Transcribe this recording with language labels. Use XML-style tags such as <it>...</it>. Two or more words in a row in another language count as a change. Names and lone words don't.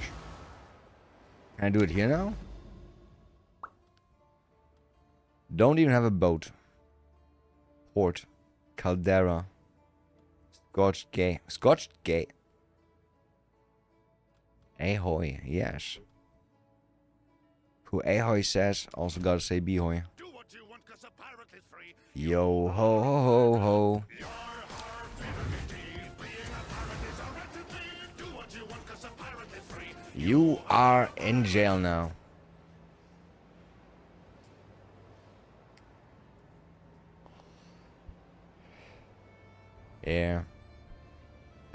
<en>Can I do it here now? Don't even have a boat. Port. Caldera. Scotched Gate. Scotched Gate. Ahoy. Yes. Who ahoy says, also gotta say behoy. Yo ho ho ho ho. You are in jail now. Yeah.</en>